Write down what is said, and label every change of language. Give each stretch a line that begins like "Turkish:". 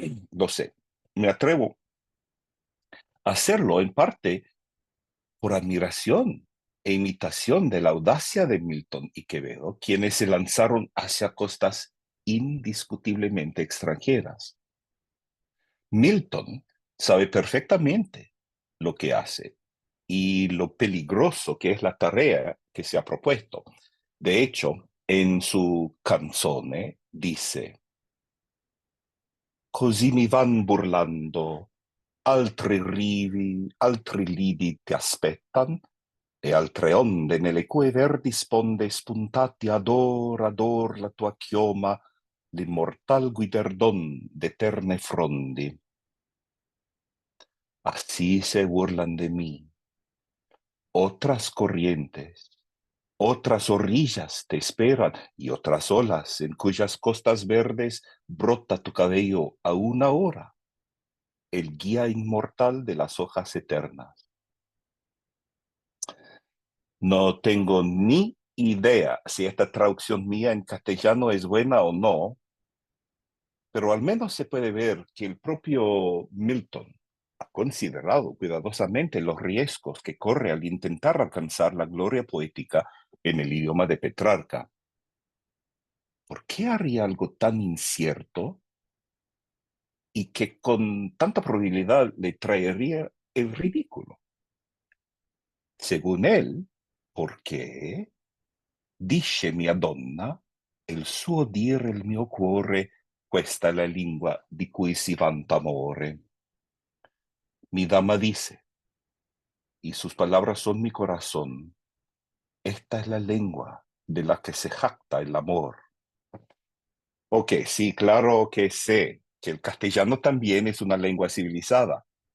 Spanish: Lo sé, me atrevo a hacerlo en parte por admiración e imitación de la audacia de Milton y Quevedo, quienes se lanzaron hacia costas indiscutiblemente extranjeras. Milton sabe perfectamente lo que hace y lo peligroso que es la tarea que se ha propuesto. De hecho, en su canzone dice:
Italian: Così mi van burlando, altri rivi, altri lidi ti aspettan, e altre onde nelle cui verdi sponde spuntati ad or la tua chioma, l'immortal guiderdon d'eterne frondi.
Spanish: Así se burlan de mí. Otras corrientes, otras orillas te esperan y otras olas en cuyas costas verdes brota tu cabello a una hora, el guía inmortal de las hojas eternas. No tengo ni idea si esta traducción mía en castellano es buena o no, pero al menos se puede ver que el propio Milton ha considerado cuidadosamente los riesgos que corre al intentar alcanzar la gloria poética en el idioma de Petrarca. ¿Por qué haría algo tan incierto y que con tanta probabilidad le traería el ridículo? Según él, porque, dice
Italian: mia donna, il suo dire il mio cuore, questa è la lingua di cui si vanta amore.
Spanish: Mi dama dice, y sus palabras son mi corazón, esta es la lengua de la que se jacta el amor. Ok, sí, claro que sé que el castellano también es una lengua civilizada.